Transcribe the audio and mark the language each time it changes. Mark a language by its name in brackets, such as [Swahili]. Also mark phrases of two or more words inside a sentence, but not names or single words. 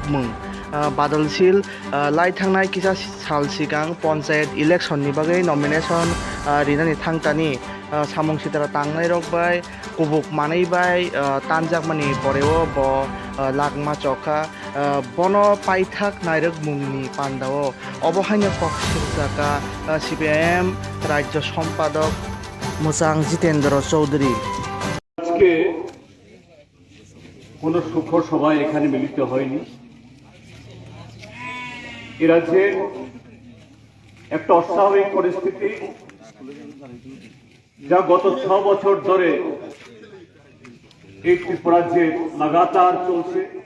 [Kok Borok] mung Badolsil lai thangnai kisa sal sigang panchayat election ni bagai nomination rinani thangtani samung sitara tangnai rok bai kubuk manai bai tanjakmani poreo bo lakma chokha bono paithak nairek mungni pandao obohaino pokshaka CPM [Bangla] রাজ্য সম্পাদক [Kok Borok] মোসাং জিতেন্দ্র চৌধুরী। [Bangla] আজকে কোনো সুখ সভায় এখানে মিলিত হয়নি। এ রাজ্যে একটা অস্বাভাবিক পরিস্থিতি যা গত 6 বছর ধরে এই ত্রিপুরাজ্যে লাগাতার চলছে।